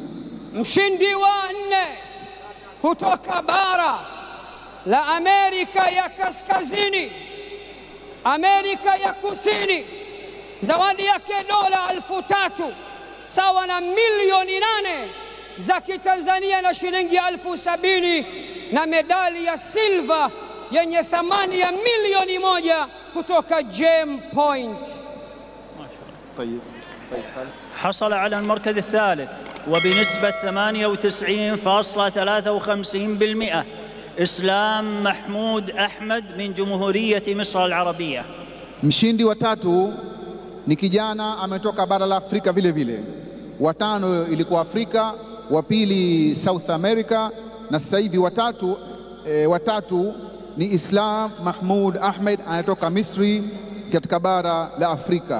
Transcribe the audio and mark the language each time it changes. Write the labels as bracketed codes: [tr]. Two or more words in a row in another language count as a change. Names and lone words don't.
[sw] Mshindi wa nne kutoka bara la Amerika ya Kaskazini, Amerika ya Kusini, zawadi yake dola 3,000 sawa na milioni 8 za Kitanzania na shilingi 70,000 na medali ya silva yenye thamani ya milioni 1 kutoka Gem Point. [ar] طيب. حصل على المركز الثالث وبنسبة 98.53% إسلام محمود أحمد من جمهورية مصر العربية. [sw] Mshindi wa tatu ni kijana ametoka bara la Afrika vile vile. Watano ilikuwa Afrika, wa pili [en] South America, [sw] na sasa hivi watatu ni Islam Mahmud Ahmed anatoka Misri katika bara la Afrika.